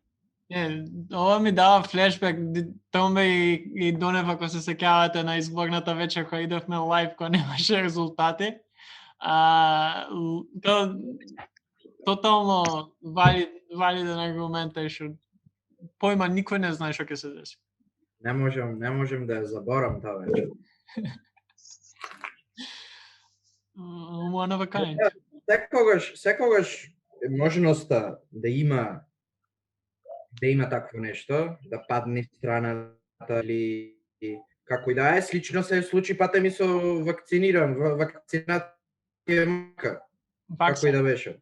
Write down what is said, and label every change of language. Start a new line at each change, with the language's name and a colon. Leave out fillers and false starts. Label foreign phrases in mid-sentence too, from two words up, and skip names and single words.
Macedonian: Ова ми дава флешбек, Томе и Донев, ако се сеќавате на изборната вечер кога идевме лайв, кога немаше резултати. Тотално валиден аргумент е што појма никој не знае што ќе се деси. Не можем да ја заборам таа вечер.
English: One of a kind.
Macedonian: Секогаш можноста да има такво нешто, да падне страната или како и да е, слично се случи пате ми со вакцинација како и да беше.